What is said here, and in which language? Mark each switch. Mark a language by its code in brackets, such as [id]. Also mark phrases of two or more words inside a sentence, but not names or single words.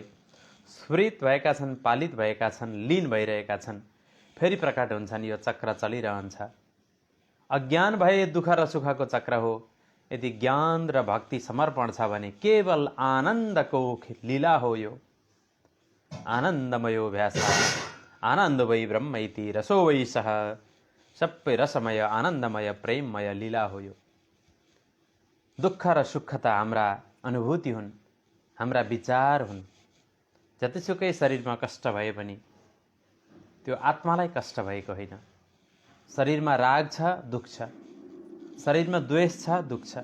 [ne] स्फुरित भएका छन्, पालित भएका छन्, लीन भइरहेका छन्, फेरि प्रकट हुन्छन्। यो चक्र चलिरहन्छ। अज्ञान भए दुःख र सुखको चक्र हो। यदि ज्ञान र भक्ति समर्पण छ भने केवल आनन्दको लीला हो। [sa] यो आनन्दमयो भ्यास, आनन्द वै ब्रह्म इति रसो वै सः। [ne] सबै रसमय, आनन्दमय, प्रेममय लीला हो यो। दुःख र सुख त हाम्रा अनुभूति हुन्, हाम्रा विचार हुन्। जतिसुकै शरीरमा कष्ट भए पनि त्यो आत्मालाई कष्ट भएको होइन। शरीरमा राग छ, दुःख छ। शरीरमा द्वेष छ, दुःख छ।